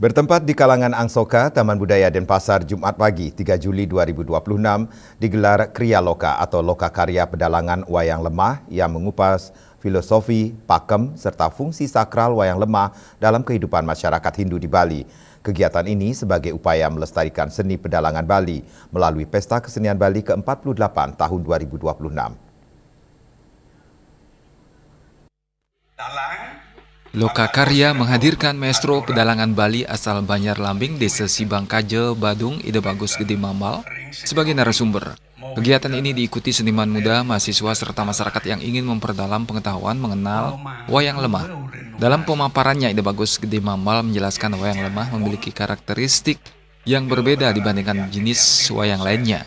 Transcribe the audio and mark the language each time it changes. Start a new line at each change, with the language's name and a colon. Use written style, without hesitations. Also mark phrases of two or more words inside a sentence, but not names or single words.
Indonesian: Bertempat di kalangan Angsoka, Taman Budaya Denpasar, Jumat pagi 3 Juli 2026 digelar Kriya Loka atau Loka Karya Pedalangan Wayang Lemah yang mengupas filosofi, pakem, serta fungsi sakral wayang lemah dalam kehidupan masyarakat Hindu di Bali. Kegiatan ini sebagai upaya melestarikan seni pedalangan Bali melalui Pesta Kesenian Bali ke-48 tahun 2026. Loka Karya menghadirkan maestro pedalangan Bali asal Banjar Lambing, Desa Sibang Kaje, Badung, Ide Bagus Gede Mamal sebagai narasumber. Kegiatan ini diikuti seniman muda, mahasiswa, serta masyarakat yang ingin memperdalam pengetahuan mengenal wayang lemah. Dalam pemaparannya, Ide Bagus Gede Mamal menjelaskan wayang lemah memiliki karakteristik yang berbeda dibandingkan jenis wayang lainnya.